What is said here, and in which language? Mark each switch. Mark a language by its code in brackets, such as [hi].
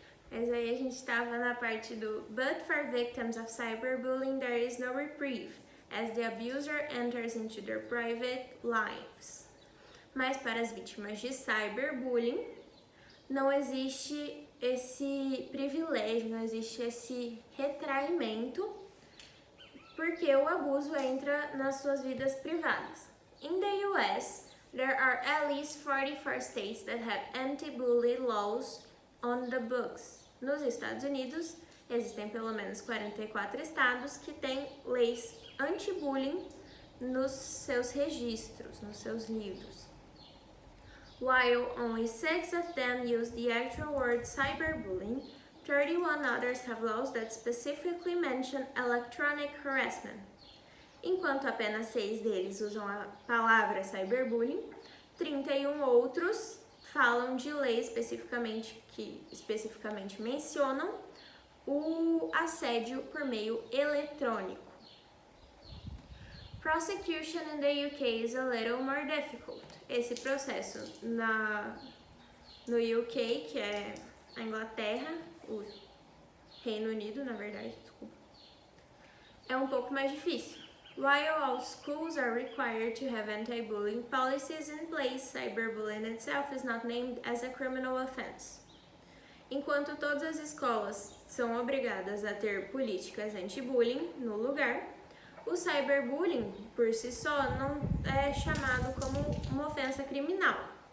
[pt] Mas aí a gente tava na parte do [en] But for victims of cyberbullying there is no reprieve, as the abuser enters into their private lives. [pt] Mas para as vítimas de cyberbullying, não existe esse privilégio, não existe esse retraimento, porque o abuso entra nas suas vidas privadas. [en] In the US, there are at least 44 states that have anti-bully laws on the books. [pt] Nos Estados Unidos, existem pelo menos 44 estados que têm leis anti-bullying nos seus registros, nos seus livros. [en] While only 6 of them use the actual word cyberbullying, 31 others have laws that specifically mention electronic harassment. [pt] Enquanto apenas 6 deles usam a palavra cyberbullying, 31 outros falam de leis que especificamente mencionam o assédio por meio eletrônico. [en] Prosecution in the UK is a little more difficult. [pt] Esse processo no UK, que é a Inglaterra, o Reino Unido, na verdade, desculpa, é um pouco mais difícil. [en] While all schools are required to have anti-bullying policies in place, cyberbullying itself is not named as a criminal offense. [pt] Enquanto todas as escolas são obrigadas a ter políticas anti-bullying no lugar, o cyberbullying, por si só, não é chamado como uma ofensa criminal.